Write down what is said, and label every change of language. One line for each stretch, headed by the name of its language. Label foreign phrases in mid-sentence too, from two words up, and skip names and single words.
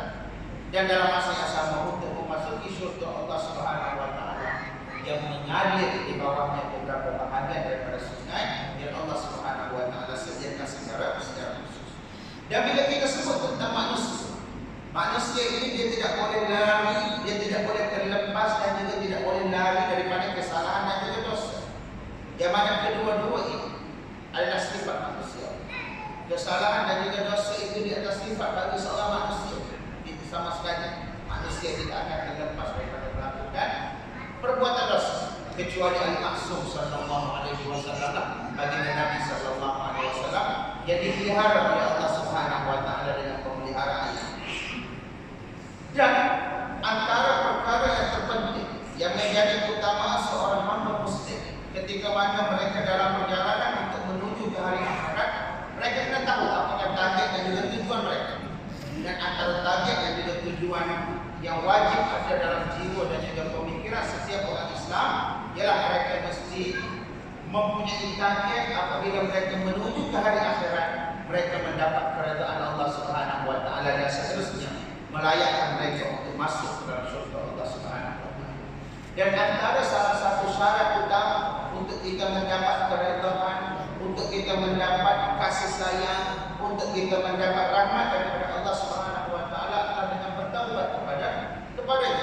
Malay: Dan dalam masa yang sama untuk memasuki syurga Allah
Arabic: سبحانه وتعالى
Malay: yang mengalir di bawahnya beberapa bahagian daripada sungai yang Allah
Arabic: سبحانه وتعالى
Malay: sediakan secara khusus. Dan bila kita sebut tentang manusia ini dia tidak boleh lari, dia tidak boleh terlepas dan juga tidak boleh lari daripada kesalahan dan juga dosa. Yang mana kedua-dua ini adalah sifat manusia. Kesalahan dan juga dosa itu di atas sifat bagi seorang manusia. Itu sama sekali manusia tidak akan terlepas daripada melakukan perbuatan dosa, kecuali Al-Ma'sum
Arabic: صلى الله عليه وسلم,
Malay: baginda Nabi
Arabic: صلى الله عليه وسلم
Malay: yang dipelihara oleh Allah
Arabic: سبحانه وتعالى
Malay: dengan pemeliharaan. Dan antara perkara yang terpenting yang menjadi keutamaan seorang hamba muslim ketika mana mereka dalam perjalanan untuk menuju ke hari akhirat, mereka kena tahu apakah target dan juga tujuan mereka. Dan antara target dan juga tujuan yang wajib ada dalam jiwa dan juga pemikiran setiap orang Islam ialah mereka mesti mempunyai target apabila mereka menuju ke hari akhirat, mereka mendapat keredaan Allah
Arabic: سبحانه وتعالى
Malay: dan seterusnya, melayakkan mereka untuk masuk ke dalam syurga Allah
Arabic: سبحانه وتعالى.
Malay: Dan antara salah satu syarat utama untuk kita mendapat keredaan, untuk kita mendapat kasih sayang, untuk kita mendapat rahmat daripada Allah
Arabic: سبحانه وتعالى
Malay: adalah dengan bertaubat kepadanya.